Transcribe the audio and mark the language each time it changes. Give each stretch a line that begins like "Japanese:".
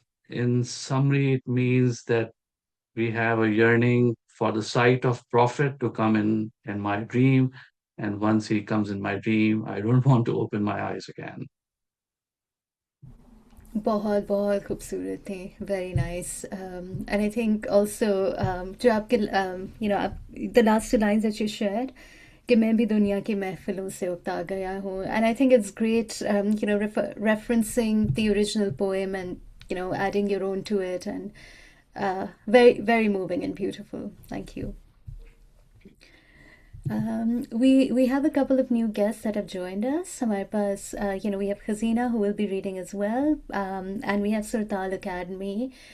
English: In summary, it means that we have a yearning for the sight of Prophet to come in my dream. And once he comes in my dream, I don't want to open my eyes again.
Urdu: بہت بہت خوبصورت تھے.
English: Very nice. And I think also
Urdu: جو آپ کے
English: the last lines that you shared
Urdu: کہ میں بھی دنیا کی محفلوں سے اکتا گیا ہوں.
English: And I think it's great referencing the original poem and adding your own to it and very, very moving and beautiful. Thank you. We have a couple of new guests that have joined us.
Urdu: ہمارے پاس
English: we have Khazina who will be reading as well, and we have Surtaal Academy.